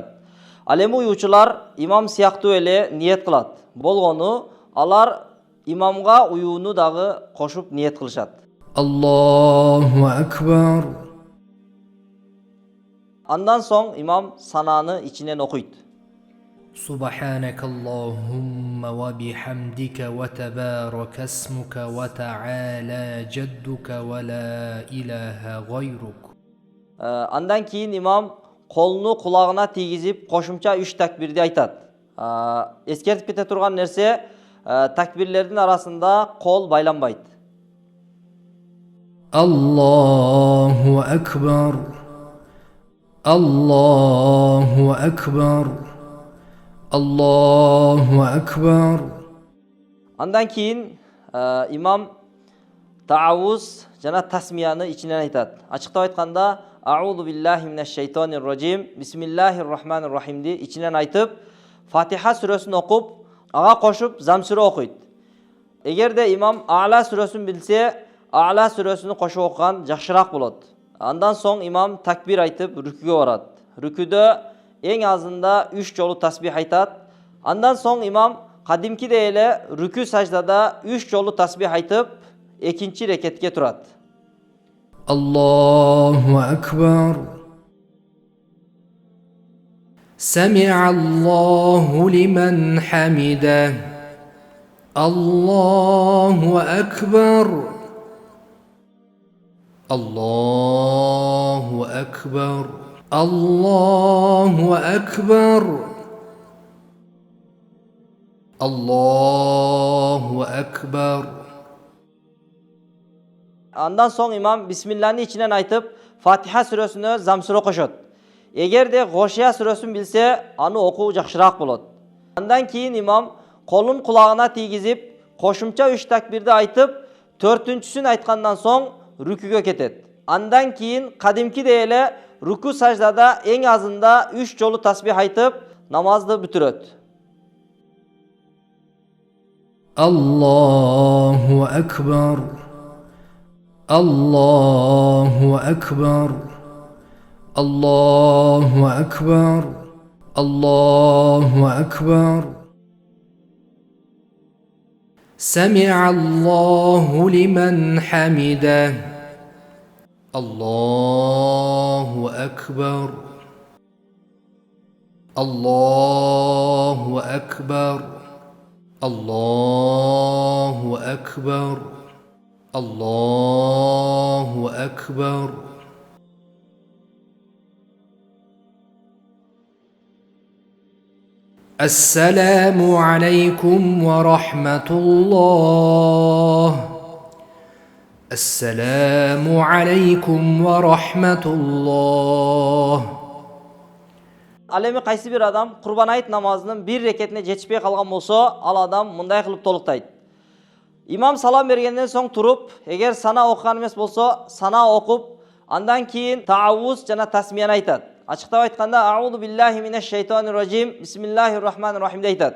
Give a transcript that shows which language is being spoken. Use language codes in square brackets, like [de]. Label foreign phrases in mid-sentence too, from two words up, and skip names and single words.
[ky] Ал эми уюучулар имам сыяктуу эле ниет кылат. Болгону алар имамга уюуну дагы кошуп ниет кылышат. [ar] الله أكبر. [ky] Андан соң имам сананы ичинен окуйт. [ar] سبحانك اللهم وبحمدك وتبارك اسمك وتعالى جدك ولا إله غيرك. [ky] Андан кийин имам колуну кулагына тийгизип кошумча 3 такбирди айтат. Эскертип кете турган нерсе, такбирлердин арасында кол байланбайт. [ar] الله أكبر. الله أكبر. الله أكبر. [ky] Андан кийин имам таавуз жана тасмияны ичинен айтат. Ачыктап айтканда, [ar] أعوذ بالله من الشيطان الرجيم، بسم الله الرحمن الرحيم [ky] ичинен айтып, Фатиха сүрөсүн окуп, ага кошуп Зам сүрө окуйт. Эгерде имам А'ла сүрөсүн билсе, А'ла сүрөсүнү кошуп окуган жакшыраак болот. Андан соң имам такбир айтып рүкүгө барат. Рүкүдө эң азында 3 жолу тасбих айтат. Андан соң имам кадимкидей эле рүкү саждада 3 жолу тасбих айтып, экинчи рекетке турат. [ar] الله أكبر. سمع الله لمن حمده. الله أكبر. الله أكبر. الله أكبر. الله أكبر. [ky] Андан соң имам Бисмиллахни ичинен айтып Фатиха сүрөсүнө замсыра кошот. Эгерде Гошия сүрөсүн билсе, аны окуу жакшыраак болот. Андан кийин имам колун кулагына тийгизип, кошумча 3 такбирди айтып, 4-түнчүсүн айткандан соң рүкүгө кетет. Андан кийин кадимкидей эле рүкү саждада эң азында 3 жолу тасбих айтып, намазды бүтүрөт. [ar] الله أكبر. الله أكبر. الله أكبر. الله أكبر. سمع الله لمن حمده. الله أكبر. الله أكبر. الله أكبر. الله أكبر. السلام عليكم ورحمة الله. السلام عليكم ورحمة الله. [ky] Al эми кайсы бир адам Курбан айт намазынын бир рекетине жетишпей калган болсо, ал адам мындай кылып толуктайт. Имам салам бергенден соң туруп, эгер сана окуган эмес болсо, сана окуп, андан кийин таавуз жана тасмияны айтат. Ачыктап айтканда [ar] أعوذ بالله من الشيطان الرجيم، بسم الله الرحمن الرحيم [ky] деп айтат.